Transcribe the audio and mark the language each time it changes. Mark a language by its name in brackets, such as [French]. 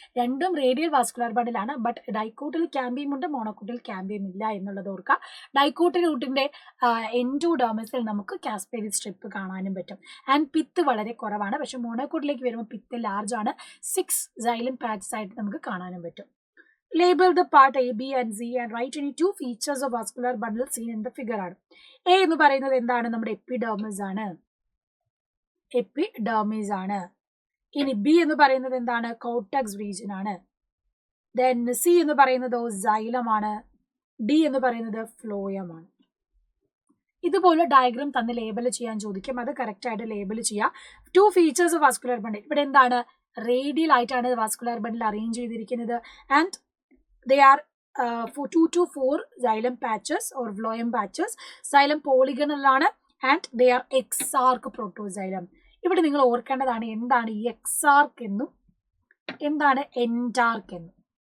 [Malayalam] രണ്ടും radial vascular ബണ്ടിലാണ്. But ഡൈക്കോട്ടിൽ cambium ഉണ്ട്, മോണോകോട്ടിൽ cambium ഇല്ല എന്നുള്ളത് ഓർക്കുക. ഡൈക്കോട്ട് റൂട്ടിന്റെ എൻഡോഡെർമിസിൽ നമുക്ക് കാസ്പേരിയസ് സ്ട്രിപ്പ് കാണാനും പറ്റും. ആൻഡ് പിത്ത് വളരെ കുറവാണ്. പക്ഷെ മോണോകോട്ടിലേക്ക് വരുമ്പോൾ പിത്ത് ലാർജ് ആണ്. 6 xylem പാച്ചസ് ആയിട്ട് നമുക്ക് കാണാനും പറ്റും. [English] Label the part A, B and C and write any 2 features of vascular bundle seen in the figure [Malayalam] ആണ്. A എന്ന് പറയുന്നത് എന്താണ്, നമ്മുടെ എപ്പിഡെർമിസ് ആണ്. എപ്പിഡെർമിസ് ആണ്. ഇനി ബി എന്ന് പറയുന്നത് എന്താണ്, കോർട്ടക്സ് റീജിയൻ ആണ്. ദെൻ സി എന്ന് പറയുന്നത് സൈലം ആണ്. ഡി എന്ന് പറയുന്നത് ഫ്ലോയം ആണ്. ഇതുപോലെ ഡയഗ്രാം തന്ന് ലേബൽ ചെയ്യാൻ ചോദിക്കും, അത് കറക്റ്റ് ആയിട്ട് ലേബൽ ചെയ്യുക. 2 ഫീച്ചേഴ്സ് ഓഫ് വാസ്കുലർ ബണ്ടിൽ, ഇവിടെ എന്താണ്, റേഡിയൽ ആയിട്ടാണ് വാസ്കുലർ ബണ്ടിൽ അറേഞ്ച് ചെയ്തിരിക്കുന്നത്. [English] And they are 2 to 4 xylem patches or phloem patches. xylem polygonal [Malayalam] ആണ്. [English] And they are exarch protoxylem. [Malayalam] ഇവിടെ നിങ്ങൾ ഓർക്കേണ്ടതാണ് എന്താണ് ഈ എക്സാർക്ക് എന്നും എന്താണ് എൻഡാർക്ക് എന്നും.